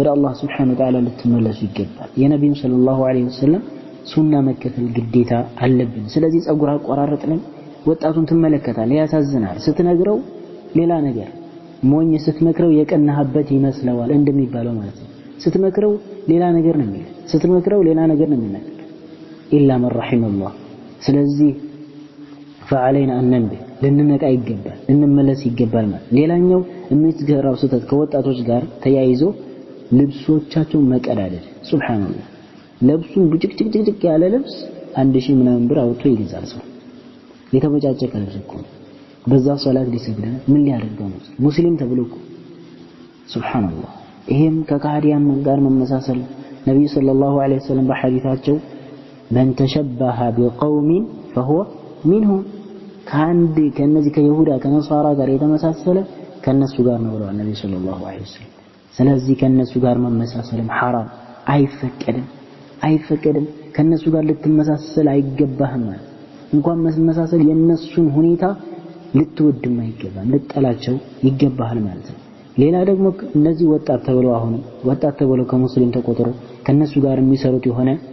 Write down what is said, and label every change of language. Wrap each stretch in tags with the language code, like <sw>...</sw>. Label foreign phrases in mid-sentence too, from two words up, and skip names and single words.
<am>አላህ</am> <ar>سبحانه وتعالى</ar> <am>ልትመለሱ ይገባል። የነብዩ</am> <ar>صلى الله عليه وسلم</ar> <am>ሱና መከተል ግዴታ አለብን። ስለዚህ ጸጉር አቆራረጥ ላይ ወጣቱን ትመለከታለህ፣ ያሳዝናል። ስትነግረው ሌላ ነገር ሞኝ ስትመክረው የቀናህበት ይመስለዋል እንደሚባለው ማለት ነው። ስትመክረው ሌላ ነገር ነው የሚል ስትመክረው ሌላ ነገር ነው የሚናገር</am> <ar>إلا من رحمه الله።</ar> <am>ስለዚህ</am> <ar>فعلينا أن ننبه</ar> <am>ልንነቃ ይገባል፣ ልንመለስ ይገባል ማለት። ሌላኛው የሚትገራው ስህተት ከወጣቶች ጋር ተያይዞ ልብሶቻቸው መቀዳደድ። ሱብሃንአላህ ልብሱን ብጭቅጭቅጭቅ ያለ ልብስ 1000 ምናምን ብር አውጥቶ ይገዛል ሰው። የተበጫጨቀ ልብስ እኮ በዛ ሶላት ሊሰግድ ምን ሊያደርገው ነው? ሙስሊም ተብሎ እኮ ሱብሃንአላህ። ይሄም ከካህዲያን ጋር መመሳሰል። ነብዩ</am> <ar>صلى الله عليه وسلم</ar> <am>በሐዲታቸው</am> <ar>من تشبه بقوم فهو منهم</ar> <am>ከነዚህ ከይሁዳ ከነሳራ ጋር የተመሳሰለ ከነሱ ጋር ነው ብለዋል ነብዩ</am> <ar>صلى الله عليه وسلم።</ar> <am>ስለዚህ ከነሱ ጋር መመሳሰልም ሐራም አይፈቀድም። ከነሱ ጋር ልትመሳሰል አይገባህም ማለት እንኳን መመሳሰል የነሱን ሁኔታ ልትወድም አይገባም፣ ልትጠላቸው ይገባሃል ማለት ነው። ሌላ ደግሞ እነዚህ ወጣት ተብለው ከሙስሊም ተቆጥሮ ከነሱ ጋር የሚሰሩት የሆነ</am>